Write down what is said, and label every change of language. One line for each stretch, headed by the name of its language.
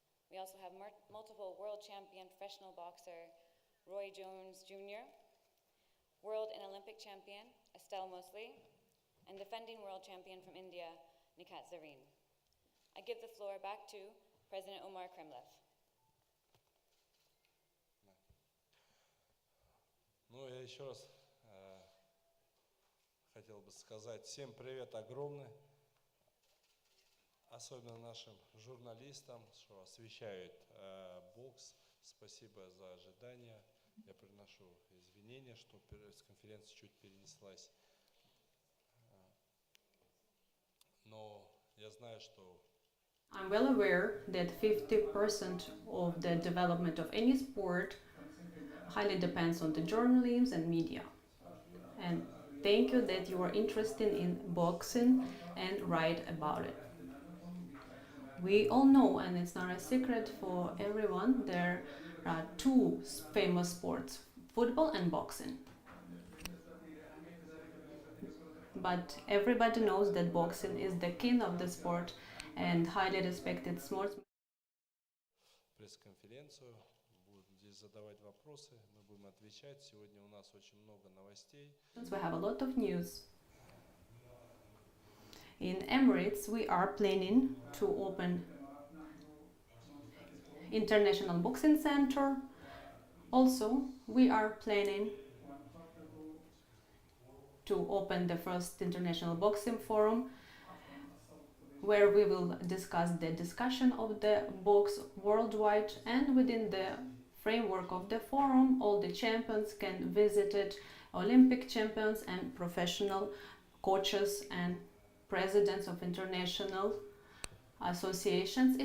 English: We also have multiple world champion professional boxer Roy Jones Jr., world and Olympic champion Estelle Mosley, and defending world champion from India, Nikat Zareen. I give the floor back to President Omar Kremev.
Russian: Ну, я еще раз хотел бы сказать всем привет огромный, особенно нашим журналистам, что освещают бокс. Спасибо за ожидание. Я приношу извинения, что пресс-конференция чуть перенеслась. Но я знаю, что
English: I'm well aware that 50% of the development of any sport highly depends on the journalism and media. And thank you that you are interested in boxing and write about it. We all know, and it's not a secret for everyone, there are two famous sports, football and boxing. But everybody knows that boxing is the king of the sport and highly respected sportsmen.
Russian: Пресс-конференцию, будут здесь задавать вопросы, мы будем отвечать. Сегодня у нас очень много новостей.
English: We have a lot of news. In Emirates, we are planning to open International Boxing Center. Also, we are planning to open the first International Boxing Forum, where we will discuss the discussion of the box worldwide, and within the framework of the forum, all the champions can visit it, Olympic champions and professional coaches and presidents of international associations.